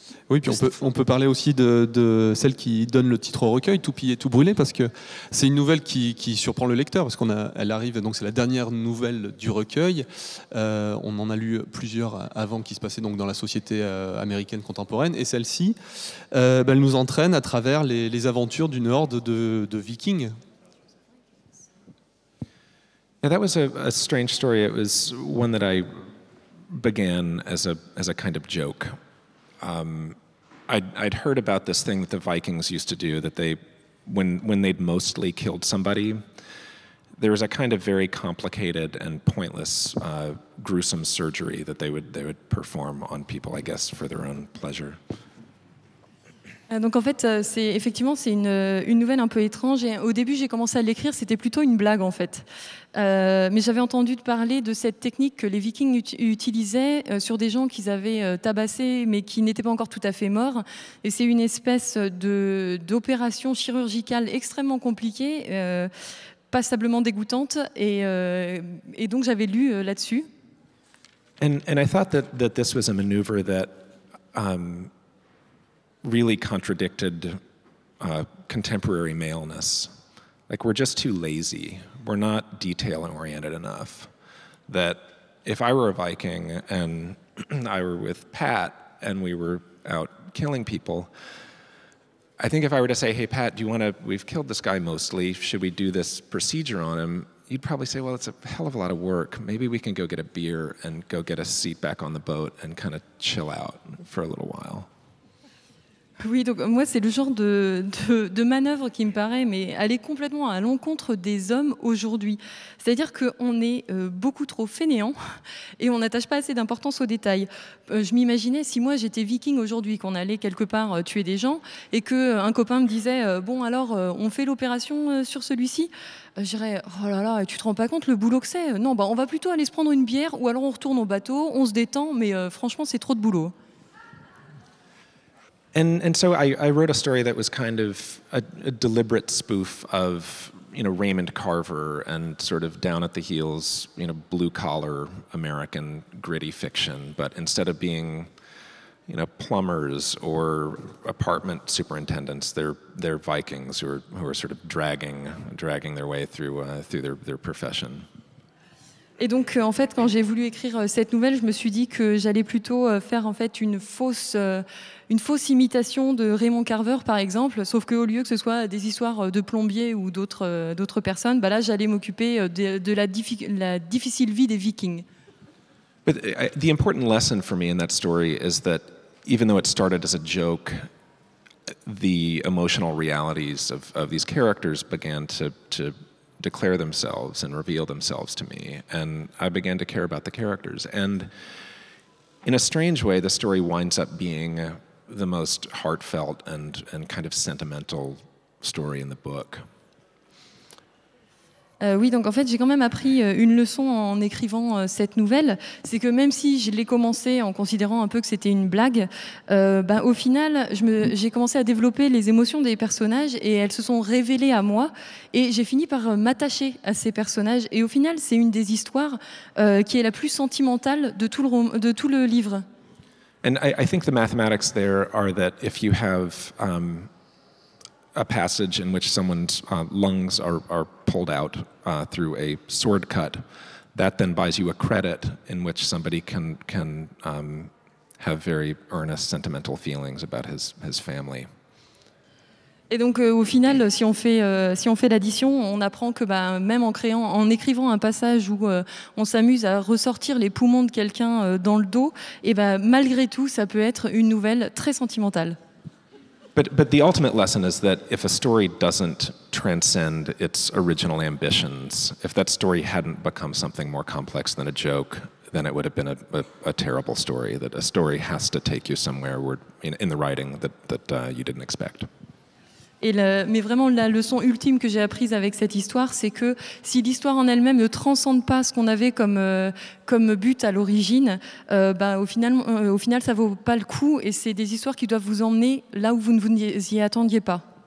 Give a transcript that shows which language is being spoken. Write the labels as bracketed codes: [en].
[fr] Oui, puis on peut parler aussi de celle qui donne le titre au recueil, Tout pillé, tout brûlé, parce que c'est une nouvelle qui surprend le lecteur, parce qu'elle arrive, donc c'est la dernière nouvelle du recueil. On en a lu plusieurs avant qui se passaient donc dans la société américaine contemporaine, et celle-ci, elle nous entraîne à travers les aventures d'une horde de vikings. [en] Yeah, that was a strange story. It was one that I began as a kind of joke. I'd heard about this thing that the Vikings used to do, that they, when they'd mostly killed somebody, there was a kind of very complicated and pointless, gruesome surgery that they would perform on people, I guess, for their own pleasure. [fr] Donc en fait, c'est une nouvelle un peu étrange. Et au début, j'ai commencé à l'écrire, c'était plutôt une blague en fait. Mais j'avais entendu parler de cette technique que les Vikings utilisaient sur des gens qu'ils avaient tabassés, mais qui n'étaient pas encore tout à fait morts. Et c'est une espèce d'opération chirurgicale extrêmement compliquée, passablement dégoûtante. Et donc j'avais lu là-dessus. [en] And I thought that this was a maneuver that really contradicted contemporary maleness. Like, we're just too lazy. We're not detail-oriented enough. That if I were a Viking and I were with Pat and we were out killing people, I think if I were to say, hey, Pat, we've killed this guy mostly, should we do this procedure on him? You'd probably say, well, it's a hell of a lot of work. Maybe we can go get a beer and go get a seat back on the boat and kind of chill out for a little while. [fr] Oui, donc moi, c'est le genre de manœuvre qui me paraît mais aller complètement à l'encontre des hommes aujourd'hui. C'est-à-dire qu'on est beaucoup trop fainéants et on n'attache pas assez d'importance aux détails. Je m'imaginais, si moi j'étais viking aujourd'hui, qu'on allait quelque part tuer des gens et qu'un copain me disait bon alors on fait l'opération sur celui-ci, je dirais oh là là, tu te rends pas compte le boulot que c'est? Non, on va plutôt aller se prendre une bière ou alors on retourne au bateau, on se détend, mais franchement c'est trop de boulot. [en] And so I wrote a story that was kind of a deliberate spoof of, Raymond Carver and sort of down at the heels, blue-collar American gritty fiction. But instead of being plumbers or apartment superintendents. They're Vikings who are sort of dragging their way through their profession. [fr] Et donc, en fait, quand j'ai voulu écrire cette nouvelle, je me suis dit que j'allais plutôt faire en fait une fausse imitation de Raymond Carver, par exemple, sauf qu'au lieu que ce soit des histoires de plombiers ou d'autres personnes, bah là, j'allais m'occuper de la difficile vie des Vikings. [en] But the important lesson for me in that story is that even though it started as a joke, the emotional realities of these characters began to declare themselves and reveal themselves to me, and I began to care about the characters. And in a strange way, the story winds up being the most heartfelt and kind of sentimental story in the book. [fr] Oui, donc en fait, j'ai quand même appris une leçon en écrivant cette nouvelle. C'est que même si je l'ai commencé en considérant un peu que c'était une blague, au final, j'ai commencé à développer les émotions des personnages et elles se sont révélées à moi. Et j'ai fini par m'attacher à ces personnages. Et au final, c'est une des histoires qui est la plus sentimentale de tout le livre. [en] And I think the mathematics there are that if you have a passage in which someone's lungs are pulled out through a sword cut, that then buys you a credit in which somebody can have very earnest sentimental feelings about his family. [fr] Et donc au final, si on fait l'addition, on apprend que même en écrivant un passage où on s'amuse à ressortir les poumons de quelqu'un dans le dos, et malgré tout, ça peut être une nouvelle très sentimentale. [en] But the ultimate lesson is that if a story doesn't transcend its original ambitions, if that story hadn't become something more complex than a joke, then it would have been a terrible story. That a story has to take you somewhere in the writing that you didn't expect. [fr] Mais vraiment, la leçon ultime que j'ai apprise avec cette histoire, c'est que si l'histoire en elle-même ne transcende pas ce qu'on avait comme but à l'origine, au final, ça vaut pas le coup. Et c'est des histoires qui doivent vous emmener là où vous ne vous y attendiez pas.